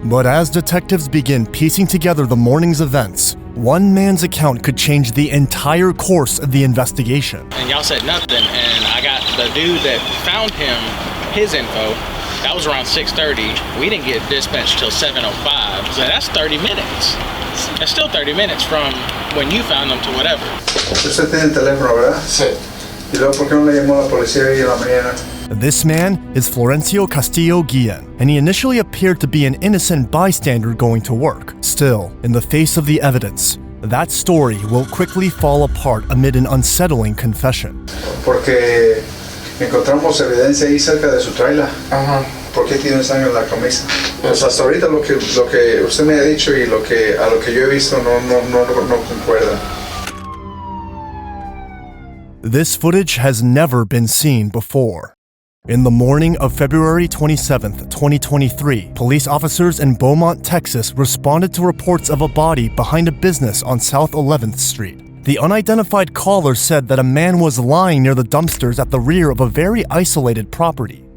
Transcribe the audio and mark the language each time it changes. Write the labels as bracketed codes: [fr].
[en] But as detectives begin piecing together the morning's events, one man's account could change the entire course of the investigation. And y'all said nothing, and I got the dude that found him, his info. That was around 6:30. We didn't get dispatched till 7:05. So that's 30 minutes. That's still 30 minutes from when you found them to whatever. [es] Usted tiene el teléfono, ¿verdad? Sí. ¿Y luego por qué no le llamó a la policía ahí en la mañana? [en] This man is Florencio Castillo Guillen, and he initially appeared to be an innocent bystander going to work. Still, in the face of the evidence, that story will quickly fall apart amid an unsettling confession. [es] Porque encontramos evidencia ahí cerca de su trailer. Ajá. ¿Por qué tiene sangre en la camisa? Pues hasta ahorita lo que usted me ha dicho y a lo que yo he visto no concuerda. [en] This footage has never been seen before. In the morning of February 27, 2023, police officers in Beaumont, Texas responded to reports of a body behind a business on South 11th Street. The unidentified caller said that a man was lying near the dumpsters at the rear of a very isolated property.